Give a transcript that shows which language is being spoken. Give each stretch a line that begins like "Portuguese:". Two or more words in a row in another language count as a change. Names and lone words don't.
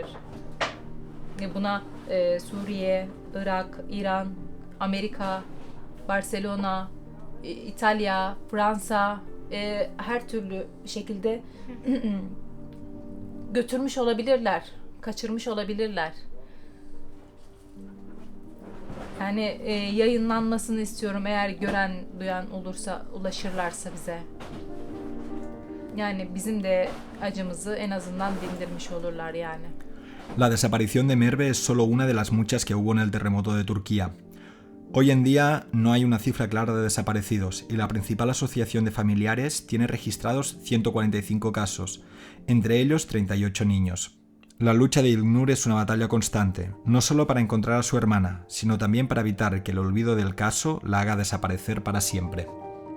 Turkish: Buna Suriye, Irak, İran, Amerika, Barcelona, İtalya, Fransa, her türlü şekilde götürmüş olabilirler, kaçırmış olabilirler. Yani yayınlanmasını istiyorum, eğer gören, duyan olursa, ulaşırlarsa bize. Yani bizim de acımızı en azından dindirmiş olurlar yani.
Spanish: La desaparición de Merve es solo una de las muchas que hubo en el terremoto de Turquía. Hoy en día no hay una cifra clara de desaparecidos y la principal asociación de familiares tiene registrados 145 casos, entre ellos 38 niños. La lucha de İlknur es una batalla constante, no solo para encontrar a su hermana, sino también para evitar que el olvido del caso la haga desaparecer para siempre.